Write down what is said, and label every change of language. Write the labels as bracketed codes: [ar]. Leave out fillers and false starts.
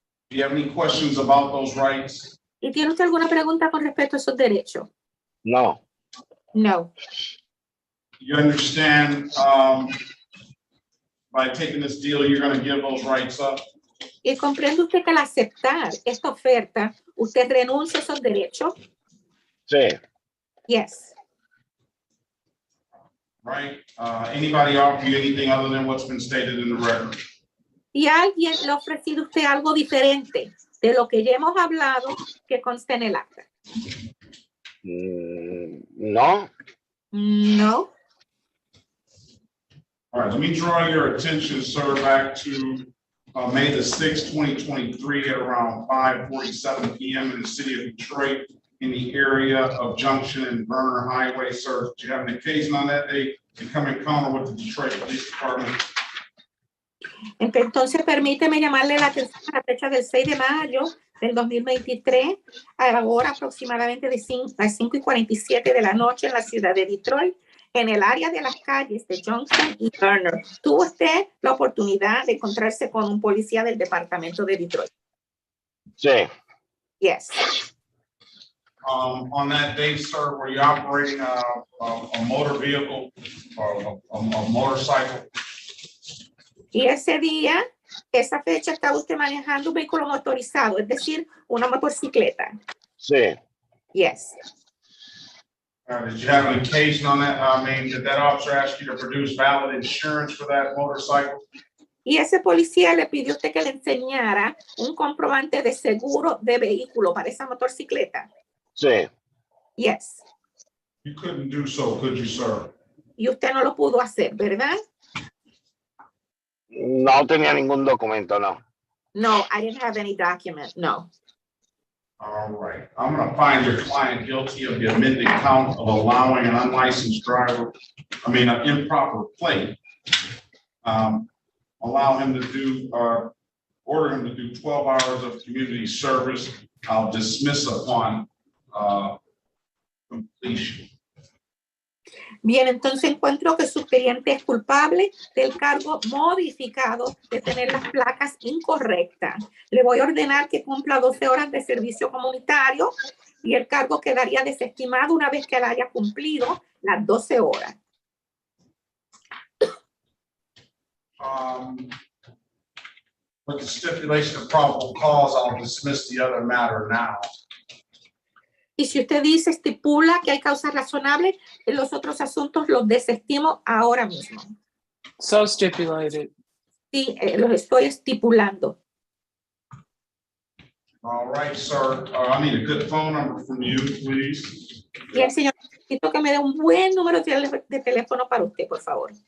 [en] Do you have any questions about those rights? [es] ¿Y tiene usted alguna pregunta con respecto a esos derechos? No. [en] No. You understand by taking this deal, you're going to give those rights up? [es] ¿Y comprende usted que al aceptar esta oferta, usted renuncia a esos derechos? Sí. [en] Yes. Right? Anybody offer you anything other than what's been stated in the record? [es] ¿Y alguien le ha ofrecido a usted algo diferente de lo que ya hemos hablado que consta en el acta? No. [en] No. All right, let me draw your attention, sir, back to May the 6th, 2023 at around 5:47 p.m. in the city of Detroit in the area of Junction and Burner Highway, sir. Did you have an occasion on that day to come encounter with the Detroit Police Department? [es] Entonces, permíteme llamarle la atención a la fecha del 6 de mayo del 2023, a la hora aproximadamente de las 5:47 de la noche en la ciudad de Detroit, en el área de las calles de Junction y Burner. ¿Tuvo usted la oportunidad de encontrarse con un policía del departamento de Detroit? Sí. [en] Yes. On that day, sir, were you operating a motor vehicle or a motorcycle? [es] Y ese día, esa fecha, estaba usted manejando un vehículo motorizado, es decir, una motocicleta. Sí. [en] Yes. Did you have an occasion on that? I mean, did that officer ask you to produce valid insurance for that motorcycle? [es] Y ese policía le pidió a usted que le enseñara un comprobante de seguro de vehículo para esa motocicleta. Sí. [en] Yes. You couldn't do so, could you, sir? [es] Y usted no lo pudo hacer, ¿verdad? No tenía ningún documento, no. [en] No, I didn't have any document, no. All right, I'm going to find your client guilty of the amended count of allowing an unlicensed driver, an improper plate. Allow him to do, order him to do 12 hours of community service. I'll dismiss upon completion. [es] Bien, entonces encuentro que su cliente es culpable del cargo modificado de tener las placas incorrectas. Le voy a ordenar que cumpla 12 horas de servicio comunitario y el cargo quedaría desestimado una vez que él haya cumplido las 12 horas. [en] With the stipulation of probable cause, I'll dismiss the other matter now. [es] Y si usted dice, estipula que hay causa razonable, los otros asuntos los desestimo ahora mismo. [en] So stipulated. [es] Sí, los estoy estipulando. [en] All right, sir. I need a good phone number from you, please. [es] Bien, señor, necesito que me dé un buen número de teléfono para usted, por favor.